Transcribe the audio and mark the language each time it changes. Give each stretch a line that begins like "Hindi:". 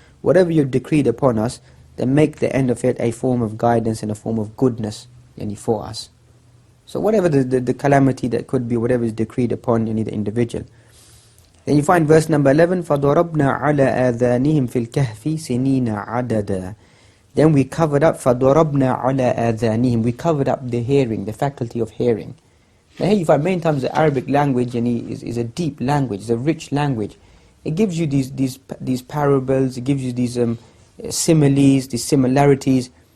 English: Whatever you've decreed upon us, then make the end of it a form of guidance and a form of goodness for us. So whatever the calamity that could be, whatever is decreed upon the individual. Then you find verse number 11,
Arabic: فَضَرَبْنَا عَلَى آذَانِهِمْ فِي الْكَهْفِ سِنِينَ عَدَدًا.
English: Then we covered up,
Arabic: فَضَرَبْنَا عَلَى آذَانِهِمْ,
English: we covered up the hearing, the faculty of hearing. Now here you find many times the Arabic language is a deep language, it's a rich language. It gives you these parables, it gives you these similes, these similarities.